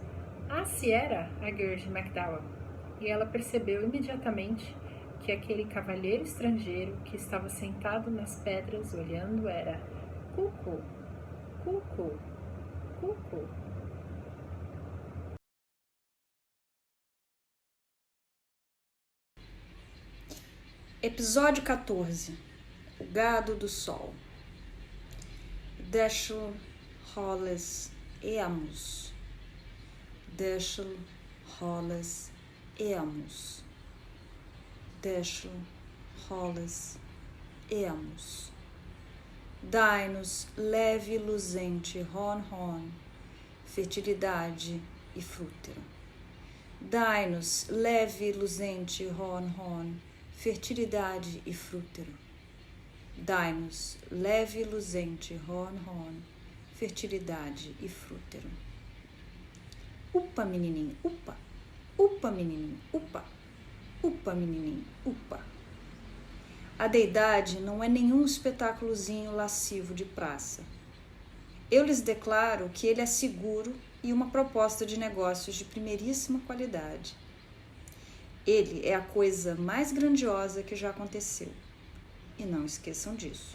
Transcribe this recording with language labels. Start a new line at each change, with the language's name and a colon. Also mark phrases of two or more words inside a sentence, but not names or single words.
Portuguese: Se era a Gertie McDowell, e ela percebeu imediatamente que aquele cavalheiro estrangeiro que estava sentado nas pedras olhando era Cucu, Cucu, Cucu. Episódio 14. O Gado do Sol.
Latin: Deixel Holles eamus. Deixel Holles eamus. Deixel Holles eamus.
Portuguese: Dai-nos leve e luzente hon, fertilidade e frútero. Dai-nos leve e luzente hon, fertilidade e frútero. Dai-nos leve e luzente hon, fertilidade e frútero. Upa, menininho, upa. Upa, menininho, upa. Upa, menininho, upa. A deidade não é nenhum espetáculozinho lascivo de praça. Eu lhes declaro que ele é seguro e uma proposta de negócios de primeiríssima qualidade. Ele é a coisa mais grandiosa que já aconteceu. E não esqueçam disso.